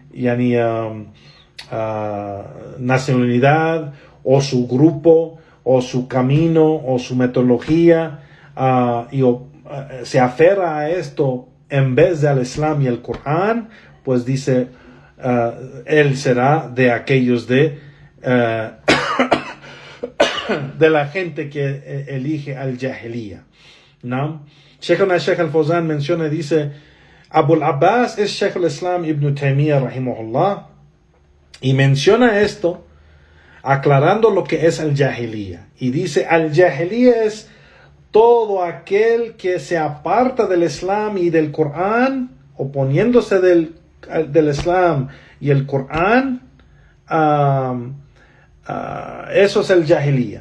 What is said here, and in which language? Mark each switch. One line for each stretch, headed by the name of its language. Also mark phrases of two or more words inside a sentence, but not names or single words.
Spanish: nacionalidad o su grupo o su camino o su metodología, se aferra a esto en vez de al Islam y al Corán, pues dice, él será de aquellos de la gente que elige al Jahiliya. ¿No? Sheikh al-Fawzan menciona y dice, Abu al-Abbas es Shaykh al-Islam Ibn Taymiyyah rahimahullah, y menciona esto aclarando lo que es al-Jahiliya. Y dice, al-Jahiliya es todo aquel que se aparta del Islam y del Corán, oponiéndose del Islam y el Corán, eso es el Jahiliya.